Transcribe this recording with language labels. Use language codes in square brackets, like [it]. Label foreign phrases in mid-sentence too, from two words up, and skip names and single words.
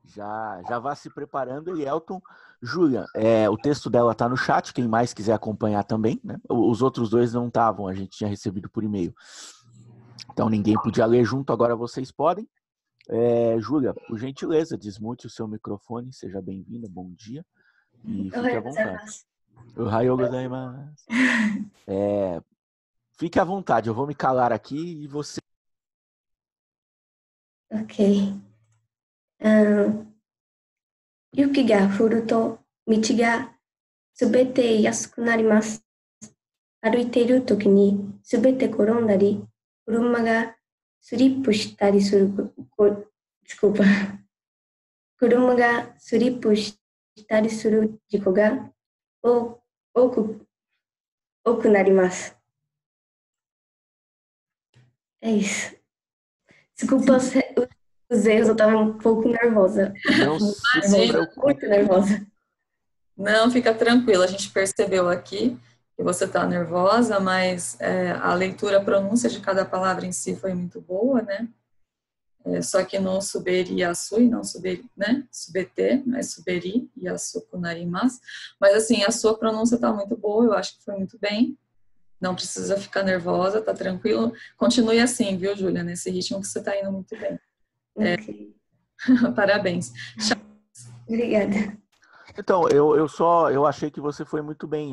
[pt] Já vá se preparando, Elielton. Júlia, o texto dela está no chat, quem mais quiser acompanhar também, né? Os outros dois não estavam, a gente tinha recebido por e-mail. Então ninguém podia ler junto, agora vocês podem. Júlia, por gentileza, desmute o seu microfone, seja bem-vinda, bom dia e fique à vontade. [ja] おはようございます. [pt] Fique à vontade, eu vou me calar aqui e você... Ok. [ja] 雪が降ると道がすべて安くなります。歩いているときにすべて転んだり、車がスリップしたりする、車がスリップしたりする事故が多くなります。 [pt] É isso. Desculpa os erros, eu estava um pouco nervosa. Muito nervosa. Não, fica tranquila. A gente percebeu aqui que você está nervosa, mas a leitura, a pronúncia de cada palavra em si foi muito boa, né? Só que não [ja] 滑りやすい, [pt] não suberi, né? Subete, mas [ja] 滑りやすくなります. [pt] Mas assim, a sua pronúncia está muito boa, eu acho que foi muito bem. Não precisa ficar nervosa, tá tranquilo. Continue assim, viu, Júlia? Nesse ritmo que você está indo muito bem. Okay. Parabéns. Obrigada. Então, eu achei que você foi muito bem.